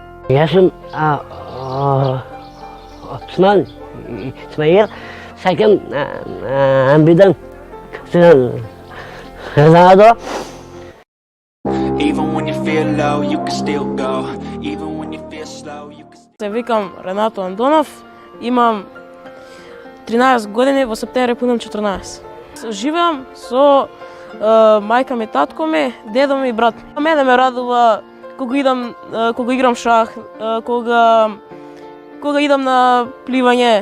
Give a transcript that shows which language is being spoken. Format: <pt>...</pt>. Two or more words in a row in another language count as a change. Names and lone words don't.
<mk>Јас сум Осман Исмаил, сакам бидам Ronaldo.</mk> <en>Even when you feel low, you can still go. Even when you feel slow, you can</en> <mk>Се викам Ренато Андонов, имам 13 години, во септември пунам 14. Живеам со мајка ми, татко ми, дедо ми и брат ми. Мене ме радува кога играм шах, кога идам на пливање.</mk>